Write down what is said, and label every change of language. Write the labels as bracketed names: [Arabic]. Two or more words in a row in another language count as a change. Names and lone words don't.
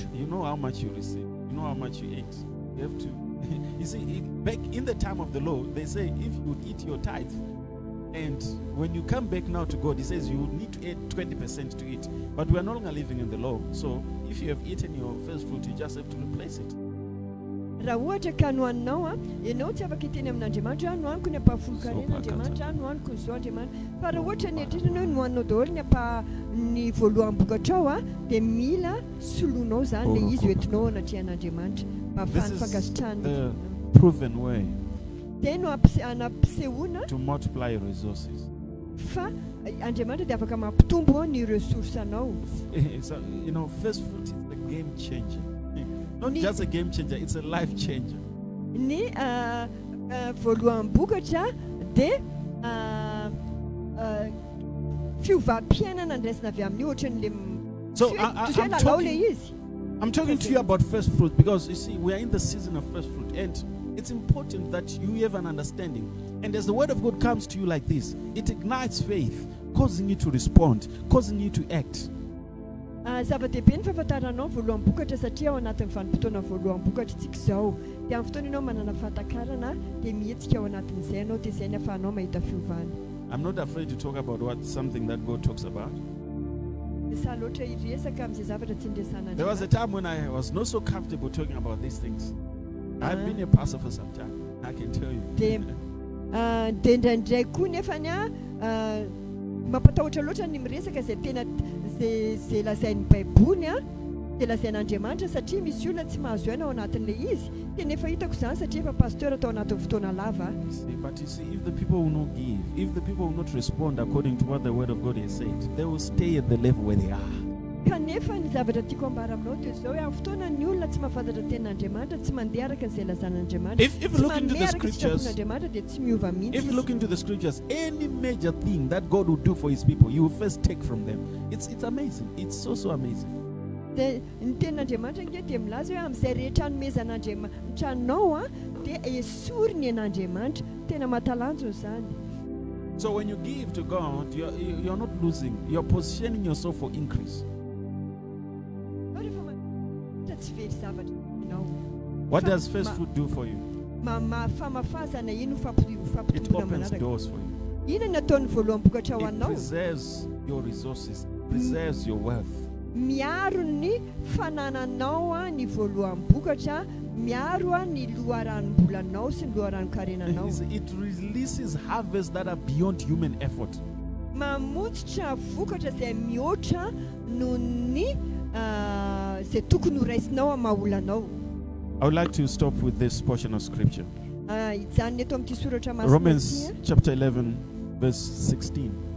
[English] You know how much you receive. You know how much you ate. You have to. You see, back in the time of the law, they say if you would eat your tithe, and when you come back now to God, He says you need to add 20% to it. But we are no longer living in the law. So if you have eaten your first fruit, you just have to replace it. [Malagasy] Raha ohatra ka nohaninao ianao tsy afaka hiteny amin'Andriamanitra nohaniko ny ampahafolon-karen'Andriamanitra nohaniko ny zo Andriamanitra. Fa raha ohatra ny eritreretanao nohaninao daholo ny voaloham-bokatrao dia mila soloinao zany le izy hoentinao anaty an'Andriamanitra mba ahafahany fankasitrahany. [English] The proven way to multiply your resources. [Malagasy] Fa Andriamanitra dia afaka mampitombo ny resourcenao. [English] So, first fruit is the game changer. Not just a game changer, it's a life changer. [Malagasy] Ny voaloham-bokatra dia fiovam-piainana ndraisina avy amin'ny ohatran'le lalao le izy. [English] I'm talking to you about first fruit because you see, we are in the season of first fruit, and it's important that you have an understanding. And as the word of God comes to you like this, it ignites faith, causing you to respond, causing you to act. [Malagasy] Zava-dehibe ny fahafantaranao voaloham-bokatra satria ao anatin'ny vanim-potoana voaloham-bokatra tsika izao dia amin'ny fotoana ianao manana fahatakarana dia mihetsika ao anatin'izay ianao dia izay ny ahafahanao mahita fiovana. [English] I'm not afraid to talk about something that God talks about. [Malagasy] Sahala loatra iresaka amin'izay zavatra tsy ndresana. [English] There was a time when I was not so comfortable talking about these things. I've been a pastor for some time, I can tell you. [Malagasy] Dia indraindray koa nefany mampatahotra loatra ny miresaka izay tena izay lazain'ny Baibony dia lazain'Andriamanitra satria misy olona tsy mahazo aina ao anatin'ilay izy dia nefa hitako izany satria efa pasteur atao anatin'ny fotoana lava. [English] But you see, if the people will not give, if the people will not respond according to what the word of God has said, they will stay at the level where they are. [Malagasy] Kanefa ny zavatra tiako ambara aminao dia izao hoe amin'ny fotoana ny olona tsy mahafantatra ten'Andriamanitra tsy mandeha araka izay lazan'Andriamanitra. [English] If you look into the scriptures, [Malagasy] dia tsy miova mihitsy. [English] if you look into the scriptures, any major thing that God will do for his people, you will first take from them. It's amazing. It's so amazing. [Malagasy] Dia ny tenin'Andriamanitra nge dia milaza hoe amin'izay rehetra hanomezan'Andriamanitra anao dia esoriny an'Andriamanitra tena mahatalanjona izany. [English] So when you give to God, you're not losing. You're positioning yourself for increase. What does first fruit do for you? It opens doors for you. It preserves your resources, preserves your wealth. [Malagasy] Miaro ny fanananao ny voaloham-bokatra, miaro ny loharanom-bolanao sy ny loharanon-karenanao. [English] It releases harvests that are beyond human effort. [Malagasy] Mamotsitra vokatra izay mihoatra noho ny izay tokony ho raisinao amaha-olanao. [English] I would like to stop with this portion of scripture. [Malagasy] Izany eto amin'ity soratra masina [English] Romans chapter 11 verse 16.